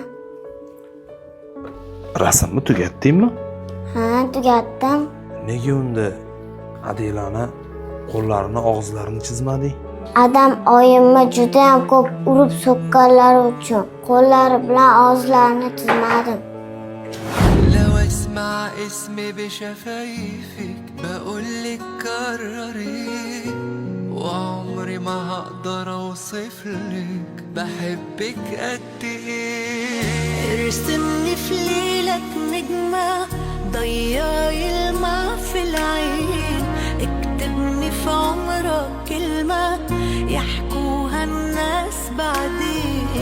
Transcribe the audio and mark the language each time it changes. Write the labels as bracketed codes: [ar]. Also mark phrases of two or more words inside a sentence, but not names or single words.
[uz] Rasmni tugatdingmi? Ha, tugatdim. Nega unda Adilani qo'llarini, og'izlarini chizmading? Adam oyimni juda ham ko'p urib so'kkanlari uchun qo'llari bilan og'izlarini chizmadim. [ar] لو اسمع اسمي بشفايفك بقولك كرري وعمري ما هقدر اوصفلك بحبك قد ايه. ارسمني في ليلك نجمة ضيعي الماء في العين، اكتبني في عمرك كلمة يحكوها الناس بعدين.